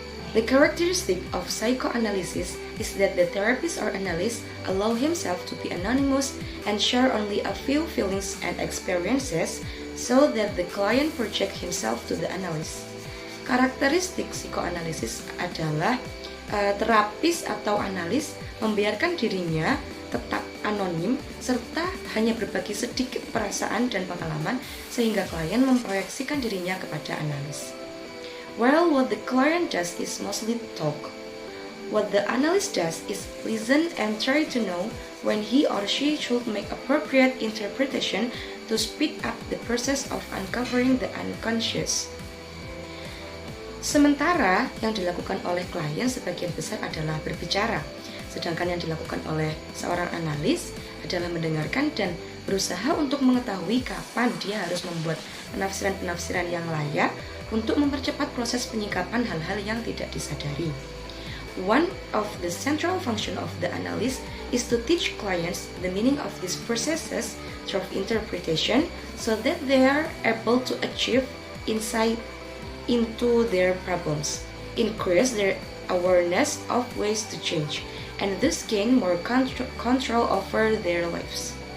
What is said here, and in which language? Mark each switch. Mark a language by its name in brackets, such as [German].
[English] The characteristic of psychoanalysis is that the therapist or analyst allow himself to be anonymous and share only a few feelings and experiences so that the client project himself to the analyst. [Indonesian] Karakteristik psikoanalisis adalah terapis atau analis membiarkan dirinya tetap anonim serta hanya berbagi sedikit perasaan dan pengalaman sehingga klien memproyeksikan dirinya kepada analis. [English] While what the client does is mostly talk, what the analyst does is listen and try to know when he or she should make appropriate interpretation to speed up the process of uncovering the unconscious. [Indonesian] Sementara yang dilakukan oleh klien sebagian besar adalah berbicara, sedangkan yang dilakukan oleh seorang analis adalah mendengarkan dan berusaha untuk mengetahui kapan dia harus membuat penafsiran-penafsiran yang layak untuk mempercepat proses penyikapan hal-hal yang tidak disadari. [English] One of the central function of the analyst is to teach clients the meaning of these processes through interpretation so that they are able to achieve insight into their problems, increase their awareness of ways to change, and thus gain more control over their lives.